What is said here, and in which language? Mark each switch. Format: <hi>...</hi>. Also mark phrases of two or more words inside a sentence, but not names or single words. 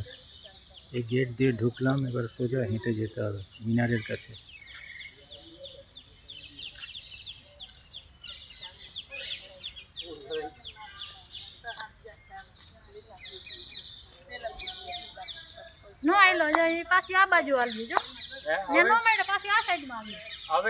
<bn>এই গেট দিয়ে ঢুকলাম, এবার সোজা হেঁটে যেতে হবে মিনারের কাছে।</bn> <gu>નો આયલો જો એ પાછી આ બાજુ આલવી જો ને નો મળે પાછી આ સાઈડ માં આવે</gu>